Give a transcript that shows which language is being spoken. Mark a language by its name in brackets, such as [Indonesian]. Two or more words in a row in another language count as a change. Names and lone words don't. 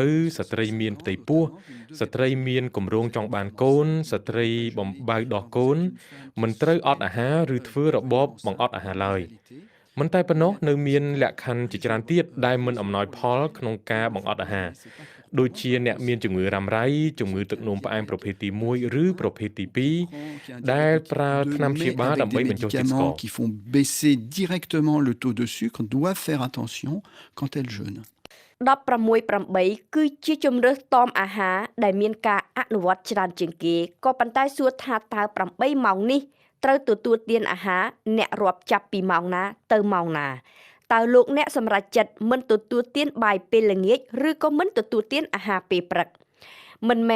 [Khmer] ស្ត្រីមានផ្ទៃពោះស្ត្រីមានគម្រោងចង់បានកូនស្ត្រីបំបៅដោះកូនមិនត្រូវអត់អាហារឬធ្វើរបបបង្អត់អាហារឡើយមិនតែប៉ុណ្ណោះនៅមានលក្ខខណ្ឌជាច្រើនទៀតដែលមិនអំណោយផលក្នុងការបង្អត់អាហារដូចជាអ្នកមានជំងឺរ៉ាំរ៉ៃជំងឺទឹកនោមផ្អែមប្រភេទទី1ឬប្រភេទទី2ដែលប្រើថ្នាំព្យាបាលដើម្បីបញ្ចុះជាតិស្ករ [French] qui font baisser directement le taux de sucre doivent faire attention quand elles jeûnent. [Khmer] 16.8 គឺជាជំរើសតមអាហារដែលមានការអនុវត្តច្រើនជាងគេក៏ប៉ុន្តែសួរថាតើ8ម៉ោងនេះត្រូវទទួលទានអាហារអ្នករាប់ចាប់ពីម៉ោងណា ទៅម៉ោងណាតើលោកអ្នកសម្រេចចិត្តមិនទទួលទានបាយពេលល្ងាចឬក៏មិនទទួលទានអាហារពេលព្រឹកមិនមែន